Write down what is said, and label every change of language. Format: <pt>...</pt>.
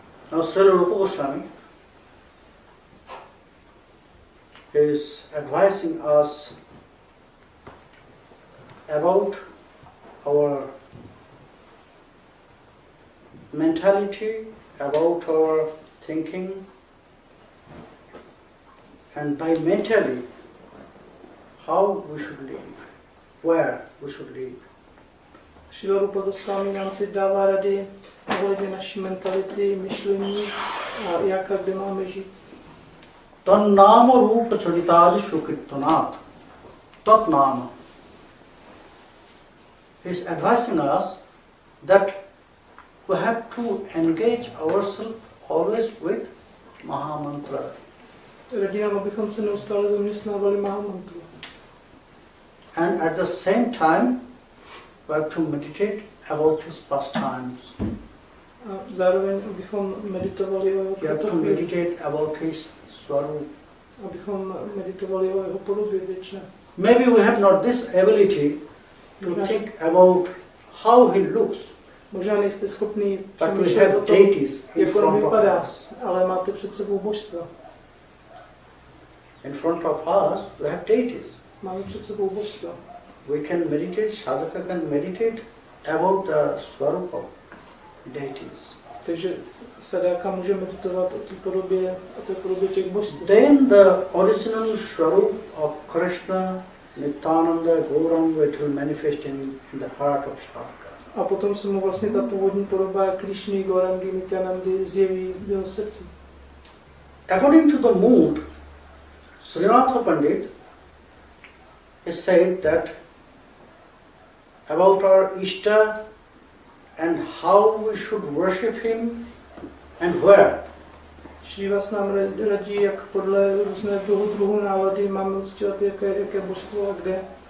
<en>Now Srila Rupa Goswami is advising us about our mentality, about our thinking, and by mentally how we should live, where we should live.</en> <cs>Srila Rupa Goswami nám teď dává rady ohledně naší mentality, myšlení a jak a kde máme žít.</cs> <sa>Tannama Rupa Charitadi Shukirtanat. Tat Nama.</sa> <en>He is advising us that we have to engage ourselves always with Mahamantra.</en> <cs>Radí nám, abychom se neustále zaměstnávali Mahamantru.</cs> <en>And at the same time, we have to meditate about his pastimes.</en> <cs>A zároveň, abychom meditovali o jeho</cs> <en>You have to meditate about his swarup.</en> <cs>Abychom meditovali o jeho podobě věčné.</cs> <en>Maybe we have not this ability to think about how he looks.</en> <cs>Možná nejste schopni přemýšlet o tom, jak on vypadá, ale máte před sebou božstva.</cs> <en>In front of us, we have deities.</en> <cs>Máme před sebou božstva.</cs> <en>We can meditate, sadhaka can meditate about the swarup of deities.</en> <cs>Takže sadáka může meditovat o té podobě těch božství.</cs> <en>Then the original swarup of Krishna, Nityānanda, Gauranga, it will manifest in the heart of sadhaka.</en> <cs>A potom se mu vlastně ta původní podoba Krishny, Gaurangy, Nityanandy zjeví v jeho srdci.</cs> <en>According to the mood, Srinatha Pandit has said that about our Ishta and how we should worship him and where.</en> <cs>Šrivas nám radí, jak podle různého druhu nálady máme uctívat jaké božstvo a kde.</cs>